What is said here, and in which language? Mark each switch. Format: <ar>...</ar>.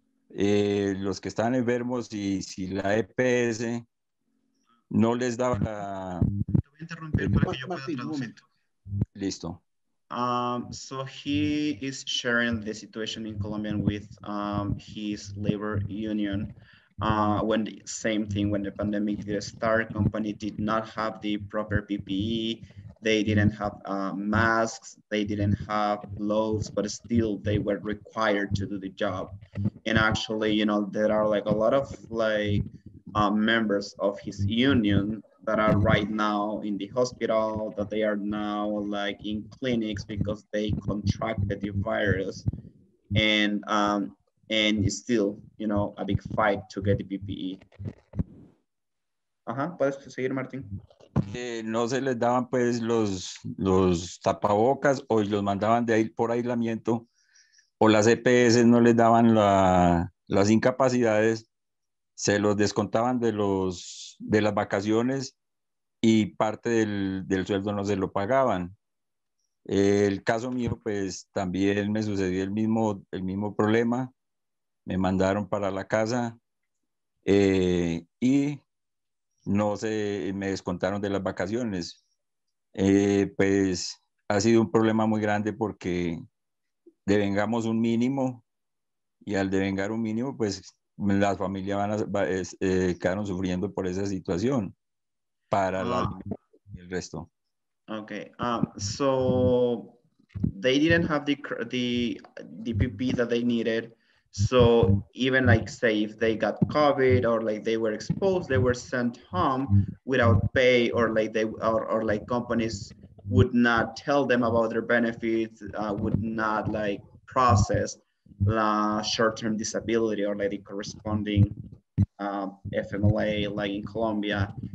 <es>Los que estaban enfermos y si la EPS no les daba la... Te voy a interrumpir para que yo pueda traducir. Listo.</es> <en>So he is sharing the situation in Colombia with his labor union. When the same thing, when the pandemic did start, company did not have the proper PPE, They didn't have masks, they didn't have gloves, but still they were required to do the job. And actually, you know, there are like a lot of like members of his union that are right now in the hospital, that they are now like in clinics because they contracted the virus. And it's still, you know, a big fight to get the PPE.</en> <es>Ajá, ¿puedes seguir, Martín? No se les daban pues los tapabocas o los mandaban de ahí por aislamiento, o las EPS no les daban las incapacidades, se los descontaban de las vacaciones y parte del sueldo no se lo pagaban. El caso mío, pues también me sucedió el mismo problema. Me mandaron para la casa y me descontaron de las vacaciones. Pues ha sido un problema muy grande porque devengamos un mínimo y al devengar un mínimo, pues las familias quedaron sufriendo por esa situación para el resto.</es> <en>Okay, so they didn't have the PP that they needed. So even like say if they got COVID or like they were exposed, they were sent home without pay, or like or like companies would not tell them about their benefits, would not like process short-term disability or like the corresponding FMLA, like in Colombia.</en>